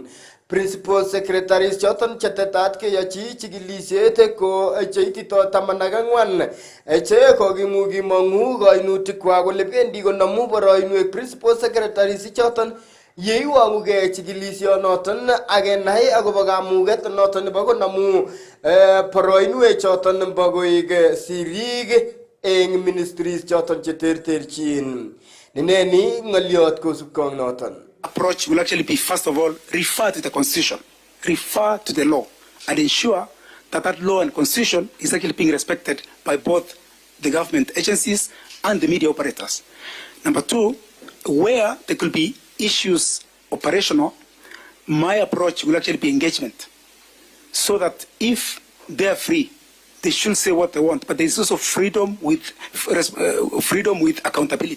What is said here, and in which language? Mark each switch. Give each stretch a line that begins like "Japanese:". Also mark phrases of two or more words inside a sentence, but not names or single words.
English: Principal secretaries
Kalenjin: choton chetetat keyochi chikilisiet ko cheitito 14 che kokimuch kimong'u koinutikwak kole bendi konomu boroinwek
English: principal secretaries
Kalenjin: choton yeiwong'uge chikilisionoton ak kenai akobo kamuget noton nebo konomu boroinwek choton nebo koik sirik eng ministries choton cheterterchin. Nineni ng'olyot kosubkei ak noton.
English: Approach will actually be, first of all, refer to the Constitution, refer to the law, and ensure that that law and Constitution is actually being respected by both the government agencies and the media operators. Number two, where there could be issues operational, my approach will actually be engagement, so that if they are free, they should say what they want, but there is also freedom with accountability.